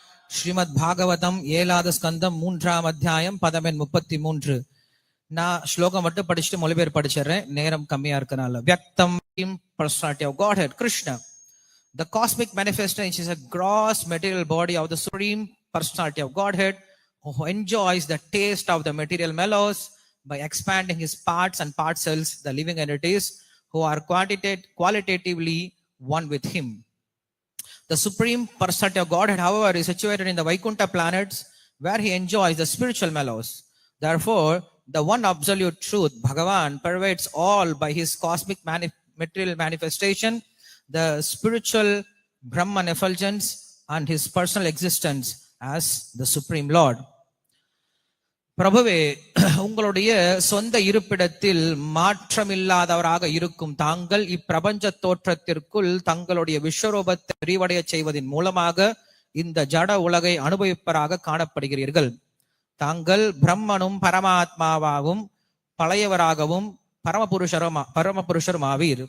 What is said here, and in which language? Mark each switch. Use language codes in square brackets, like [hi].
[ta] श्रीमद् भागवतम 7வது ஸ்கந்தம் 3ஆம் அத்தியாயம் பதம் எண் 33. நான் ஸ்லோகம் மட்டும் படிச்சுட்டு மொழிபெயர்ப்பு படிச்சிடுறேன், நேரம் கம்மியா இருக்கனால. [en] வியக்தம் personality of Godhead Krishna. The cosmic manifestation is a gross material body of the Supreme Personality of Godhead who enjoys the taste of the material mellows by expanding his parts and parcels, the living entities who are qualitatively one with him. The Supreme Personality of Godhead, however, is situated in the Vaikuntha planets where he enjoys the spiritual mellows. Therefore, the one absolute truth, Bhagavan, pervades all by his cosmic material manifestation, the spiritual Brahman effulgence and his personal existence as the Supreme Lord. [ta] பிரபுவே, உங்களுடைய சொந்த இருப்பிடத்தில் மாற்றமில்லாதவராக இருக்கும் தாங்கள் இப்பிரபஞ்ச தோற்றத்திற்குள் தங்களுடைய விஸ்வரூபத்தை விரிவடைய செய்வதன் மூலமாக இந்த ஜட உலகை அனுபவிப்பராக காணப்படுகிறீர்கள். தாங்கள் பிரம்மனும் பரமாத்மாவாகவும் பழையவராகவும் பரமபுருஷரும் ஆவீர்.